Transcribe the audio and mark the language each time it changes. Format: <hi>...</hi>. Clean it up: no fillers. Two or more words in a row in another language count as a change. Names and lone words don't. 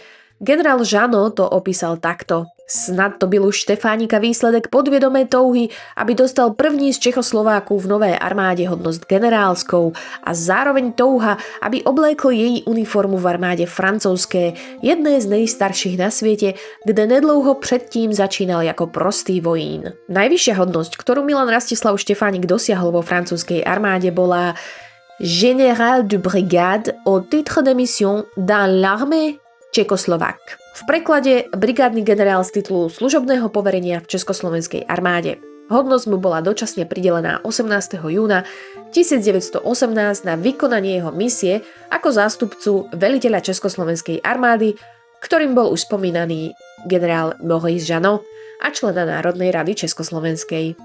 <sk>Generál Jeannot to opísal takto.</sk> <cs>Snad to byl už Štefánika výsledek podviedomej touhy, aby dostal první z Čechoslováku v novej armáde hodnosť generálskou a zároveň touha, aby oblékl jej uniformu v armáde francúzské, jedné z nejstarších na svete, kde nedlouho predtým začínal ako prostý vojín.</cs> <sk>Najvyššia hodnosť, ktorú Milan Rastislav Štefánik dosiahol vo francúzskej armáde, bola</sk> <fr>Général de brigade au titre de mission dans l'armée Čekoslovák.</fr> <sk>V preklade brigádny generál z titulu služobného poverenia v Československej armáde. Hodnosť mu bola dočasne pridelená 18. júna 1918 na vykonanie jeho misie ako zástupcu veliteľa Československej armády, ktorým bol už spomínaný generál Maurice Jeannot a člena Národnej rady Československej.</sk>